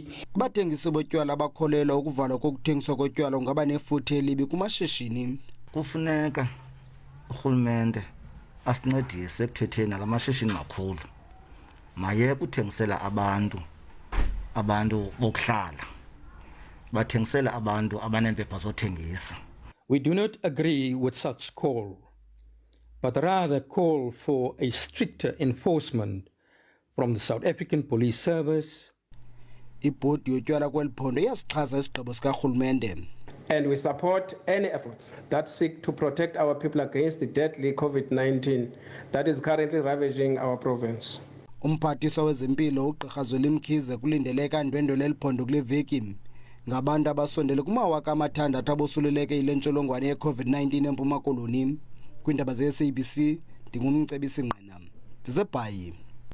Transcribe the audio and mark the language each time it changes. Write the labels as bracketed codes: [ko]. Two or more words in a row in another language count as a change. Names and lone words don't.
[xh] Abathengisi botywala bakholelwa ukuvalwa kokuthengiswa kotywala ungaba nefuthe elibi kumashishini. Kufuneka urhulumente asincedise ekuthetheni nala mashishini makhulu, mayeke uthengisela abantu bokuhlala, bathengisele abantu abaneempepha zothengisa. [en] We do not agree with such call, but rather call for a stricter enforcement from the South African Police Service. [xh] Ibhodi yotywala kweliphondo iyasixhasa isigqibo sikarhulumente. [en] And we support any efforts that seek to protect our people against the deadly COVID-19 that is currently ravaging our province. [xh] Umphathiswa wezempilo ugqirha Zwelimkhize kulindeleka ndwendwe leliphondo kule veki ngabantu abasondele kuma-6,000 abosuleleke yile ntsholongwane ye-COVID-19 eMpuma Koloni. Kwiindaba ze-SABC ndingumcebisi ngqina, ndiseBhayi.